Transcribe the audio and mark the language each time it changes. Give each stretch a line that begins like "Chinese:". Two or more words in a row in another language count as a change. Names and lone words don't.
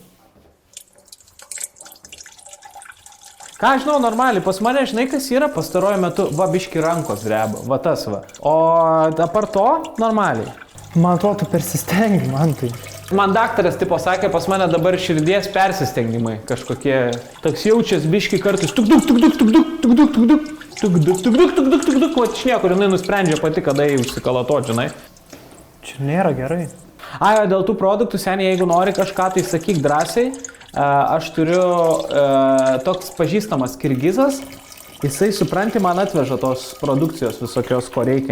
Lithuanian: Ką žinau, normaliai, pas mane, žinai, kas yra pastaruoju metu, va, biški rankos dreba, va tas va. O apart to, normaliai. Man atrodo, tu persistengi, man tai. Man daktaras tipo sakė, pas mane dabar širdies persistengimai kažkokie. Toks jaučias biški kartais tuk-duk, tuk-duk, tuk-duk, tuk-duk, tuk-duk, tuk-duk, tuk-duk, tuk-duk, tuk-duk, va iš niekur, jinai nusprendžia pati, kada jį užsikalatot, žinai. Čia nėra gerai. Ai, o dėl tų produktų, seniai, jeigu nori kažką, tai sakyk drąsiai. Aš turiu toks pažįstamas kirgizas, jisai, supranti, man atveža tos produkcijos visokios, ko reikia.